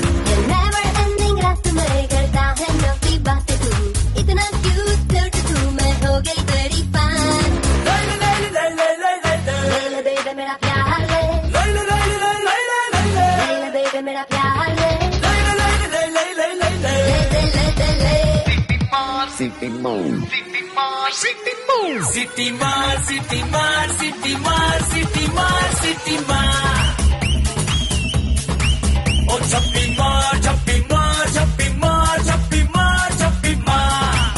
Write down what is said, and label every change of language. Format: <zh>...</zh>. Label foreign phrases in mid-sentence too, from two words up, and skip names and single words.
<en>never ending</en> <hi>रात में करता है नौकी बातें तू, इतना क्यूट फ्लर्ट तू, मैं हो गई तेरी फैन। ले ले ले ले ले ले ले ले ले बेबी मेरा प्यार ले, ले ले ले ले ले ले ले ले बेबी मेरा प्यार ले, ले ले ले ले ले ले ले ले ले ले। सिटी मार सिटी मार सिटी मार सिटी मार सिटी मार सिटी मार सिटी मार, और छप्पी मार छप्पी मार छप्पी मार छप्पी मार छप्पी मार।</hi>